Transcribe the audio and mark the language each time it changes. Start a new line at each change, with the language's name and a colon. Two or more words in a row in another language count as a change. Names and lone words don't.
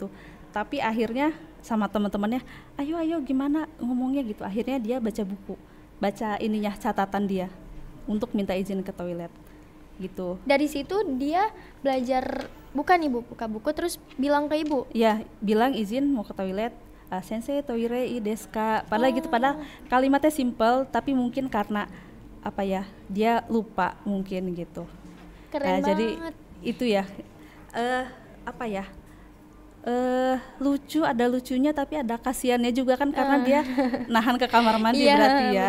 Indonesian: Tapi akhirnya sama teman-temannya, ayo gimana ngomongnya gitu. Akhirnya dia baca buku, baca ininya catatan dia untuk minta izin ke toilet gitu. Dari situ dia belajar bukan ibu buka buku terus bilang ke ibu. Iya, bilang izin mau ke toilet.
Japanese: 先生トイレいいですか.
Indonesian: Padahal gitu, padahal kalimatnya simple tapi mungkin karena apa ya, dia lupa mungkin gitu. Keren banget. Jadi itu ya apa ya, lucu, ada lucunya tapi ada kasihannya juga kan karena dia nahan ke kamar mandi berarti ya.